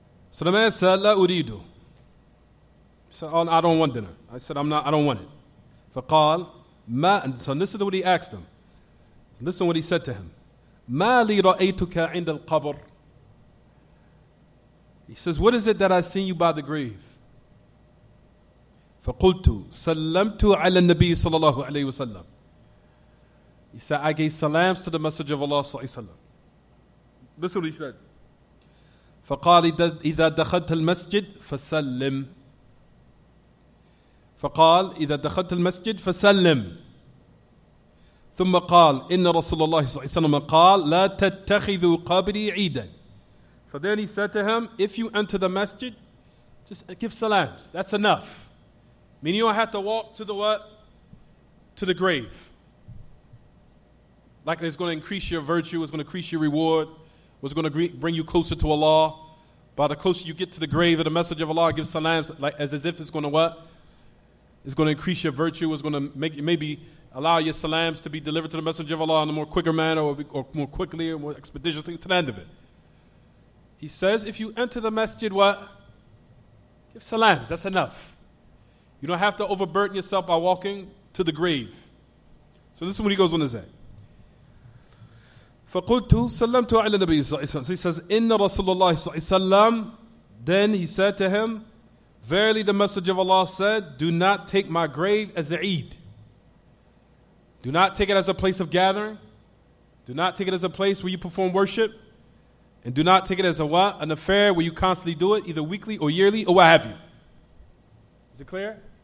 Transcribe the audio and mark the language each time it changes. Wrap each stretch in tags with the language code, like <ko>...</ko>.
<en>So the man said,</en> <ar>La uridu.</ar> <en>He said, oh, I don't want dinner. I said, I don't want it.</en> <ar>فقال ما.</ar> <en>So listen to what he asked him. Listen what he said to him.</en> <ar>ما لي رأيتك عند القبر.</ar> <en>He says, what is it that I seen you by the grave?</en> <ar>فقلت سلمت على النبي صلى الله عليه وسلم.</ar> <en>He said, I gave salams to the Messenger of Allah صلى الله عليه وسلم. Listen what he said.</en> <ar>فقال إذا دخلت المسجد فسلم. فقال إذا دخلت المسجد فسلم. ثم قال إن رسول الله صلى الله عليه وسلم قال لا تتخذوا قبري عيدا.</ar> <en>So then he said to him, if you enter the masjid, just give salams. That's enough. Meaning you don't have to walk to the what? To the grave. like it's going to increase your virtue, it's going to increase your reward, it's going to bring you closer to Allah. By the closer you get to the grave of the Messenger of Allah, give salams like as if it's going to what? It's going to increase your virtue. It's going to make maybe allow your salams to be delivered to the Messenger of Allah in a more quicker manner or more quickly or more expeditiously to the end of it. He says, if you enter the masjid, what? Give salams. That's enough. You don't have to overburden yourself by walking to the grave. So this is what he goes on to say.</en> <ar>فَقُلْتُ سَلَّمْتُ عَلَى النَّبِيِّ صلى الله عليه وسلم.</ar> <en>So he says,</en> <ar>إِنَّ رَسُولَ اللَّهِ صلى الله عليه وسلم.</ar> <en>Then he said to him, verily the Messenger of Allah said, do not take my grave as a Eid. Do not take it as a place of gathering. Do not take it as a place where you perform worship. And do not take it as a what? An affair where you constantly do it, either weekly or yearly or what have you. Is it clear?</en>